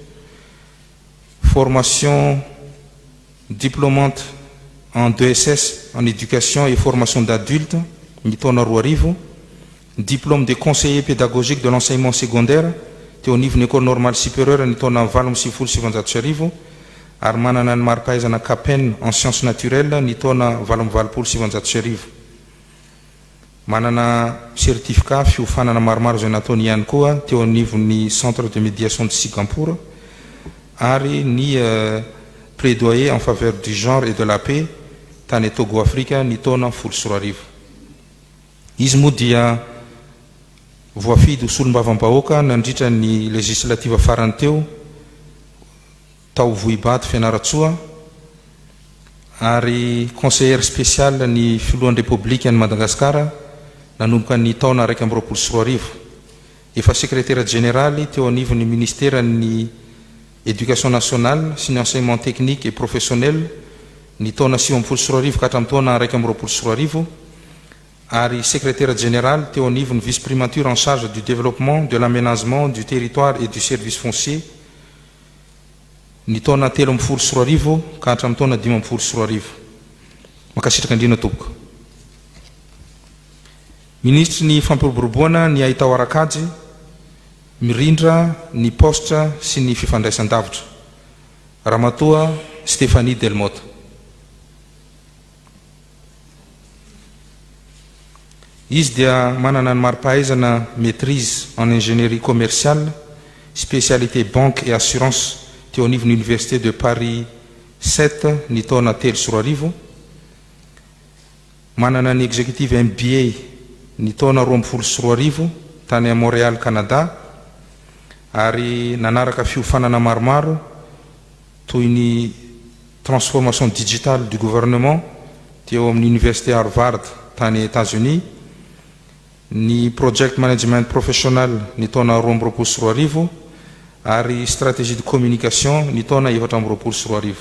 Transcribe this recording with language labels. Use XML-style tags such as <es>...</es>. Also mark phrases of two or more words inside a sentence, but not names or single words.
<fr>formation diplômante en 2SS en éducation et formation d'adultes,</fr> <mg>ny taona 20,</mg> <fr>diplôme de conseiller pédagogique de l'enseignement secondaire</fr> <mg>teo anivon'ny</mg> <fr>école normale supérieure</fr> <mg>ny taona 27 ary manana ny mari-pahaizana</mg> <fr>CAPEN en sciences naturelles</fr> <mg>ny taona 27. Manana certificat fiofanana maromaro izay nataony ihany koa teo anivon'ny</mg> <fr>centre de médiation de Singapour</fr> <mg>ary ny</mg> <fr>plaidoyer en faveur du genre et de la paix</fr> <mg>tany Togo Afrika ny taona 10. Izy moa dia voafidy solombavam-bahoaka nandritra ny législative farany teo tao Vohibato Fianaratsoa ary</mg> <fr>conseillère spécial</fr> <mg>ny filohan'ny république ny Madagascar nanomboka ny taona 20. Efa</mg> <fr>secrétaire général</fr> <mg>teo anivon'ny ministère ny</mg> <fr>éducation nationale</fr> <mg>sy ny</mg> <fr>enseignement technique et professionnel</fr> <mg>ny taona 20 ka hatramin'ny taona 20. Ary</mg> <fr>secrétaire général</fr> <mg>teo anivon'ny</mg> <fr>vice-primature en charge du développement, de l'aménagement du territoire et du service foncier</fr> <mg>ny taona 13 ka hatramin'ny taona 15. Makasitraka indrindra tompoko. ministry ny fampiroboroboana ny ahitao arakajy mirindra ny postra sy ny fifandraisan-davitra ramatoa Stéphanie Delmotte. Izy dia manana ny mari-pahaizana</mg> <fr>maîtrise en ingénierie commerciale, spécialité banque et assurance</fr> <mg>teo anivon'ny université de Paris 7 ny taona 3 sy 4 arivo. Manana ny</mg> <en>exécutive MBA</en> <mg>ny taona 12 sy 4 arivo tany à Montréal, Canada, ary nanaraka fiofanana maromaro toy ny</mg> <fr>transformation digitale du gouvernement</fr> <mg>teo amin'ny université Harvard tany États-Unis, ny</mg> <en>project management professionnel</en> <mg>ny taona 12 sy 4 arivo ary</mg> <fr>stratégie de communication</fr> <mg>ny taona 12 sy 4 arivo.</mg>